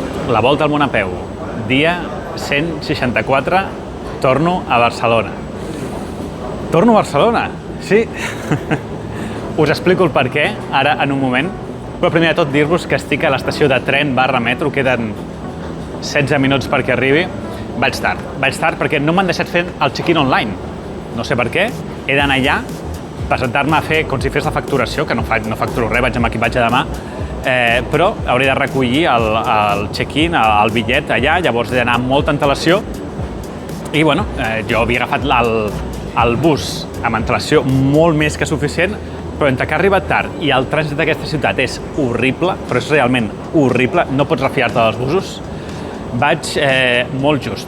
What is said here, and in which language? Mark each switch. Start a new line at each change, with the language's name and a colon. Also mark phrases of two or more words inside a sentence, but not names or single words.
Catalan: La volta al món a peu, dia 164, torno a Barcelona. Torno a Barcelona, sí. Us explico el per què, ara en un moment, però primer de tot dir-vos que estic a l'estació de tren / metro, queden 16 minuts perquè arribi. Vaig tard perquè no m'han deixat fer el
English: check-in online.
Catalan: No sé per què, he d'anar allà, presentar-me a fer com si fes la facturació, que no facturo res, vaig amb equipatge demà, però hauré de recollir el check-in, el bitllet allà, llavors he d'anar amb molta antelació i bueno, jo havia agafat el bus amb antelació molt més que suficient, però entre que ha arribat tard i el trànsit d'aquesta ciutat és horrible, però és realment horrible, no pots refiar-te dels busos, vaig molt just.